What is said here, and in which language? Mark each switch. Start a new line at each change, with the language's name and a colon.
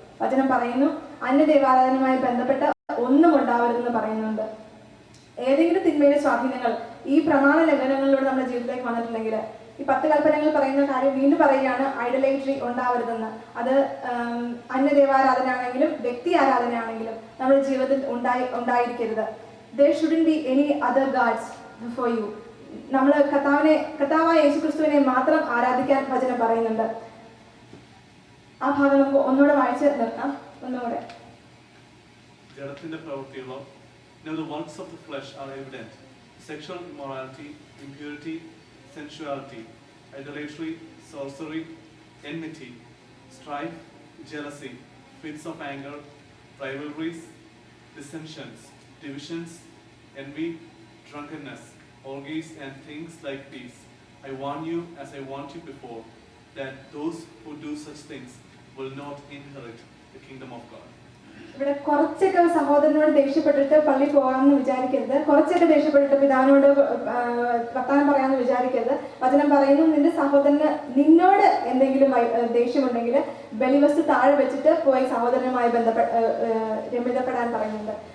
Malayalam: വചനം പറയുന്നു അന്യ ദേവാരാധനയുമായി ബന്ധപ്പെട്ട് ഒന്നും ഉണ്ടാവരുതെന്ന് പറയുന്നുണ്ട്. ഏതെങ്കിലും തിന്മയുടെ സ്വാധീനങ്ങൾ ഈ പ്രമാണ ലംഘനങ്ങളിലൂടെ നമ്മുടെ ജീവിതത്തിലേക്ക് വന്നിട്ടുണ്ടെങ്കിൽ, ഈ 10 കൽപ്പനകൾ പറയുന്ന കാര്യം വീണ്ടും പറയുകയാണ്, ഐഡലേറ്ററി ഉണ്ടാവരുതെന്ന്. അത് അന്യദേവാരാധന ആണെങ്കിലും വ്യക്തി ആരാധന ആണെങ്കിലും നമ്മുടെ ജീവിതത്തിൽ ഉണ്ടായിരിക്കരുത്.
English: there shouldn't be any other gods before you.
Malayalam: നമ്മൾ കർത്താവായ യേശുക്രിസ്തുവിനെ മാത്രം ആരാധിക്കാൻ വചനം പറയുന്നുണ്ട്. ആ ഭാഗം നമുക്ക് ഒന്നുകൂടെ വായിച്ച് നിർത്താം. ഒന്നുകൂടെ. ജഡത്തിന്റെ പ്രവൃത്തികളോ
English: Now the works of the flesh are evident: sexual immorality, impurity, sensuality, idolatry, sorcery, enmity, strife, jealousy, fits of anger, rivalries, dissensions, divisions, envy, drunkenness, orgies, and things like these. I warn you, as I warned you before, that those who do such things will not inherit the kingdom of God.
Malayalam: ഇവിടെ കുറച്ചൊക്കെ സഹോദരനോട് ദേഷ്യപ്പെട്ടിട്ട് പള്ളി പോകാമെന്ന് വിചാരിക്കരുത്. കുറച്ചൊക്കെ ദേഷ്യപ്പെട്ടിട്ട് പിതാവിനോട് വർത്താനം പറയാമെന്ന് വിചാരിക്കരുത്. വചനം പറയുന്നു, നിന്റെ സഹോദരന് നിന്നോട് എന്തെങ്കിലും ദേഷ്യമുണ്ടെങ്കിൽ ബലിവസ്തു താഴെ വെച്ചിട്ട് പോയി സഹോദരനുമായി രമ്യതപ്പെടാൻ പറയുന്നുണ്ട്.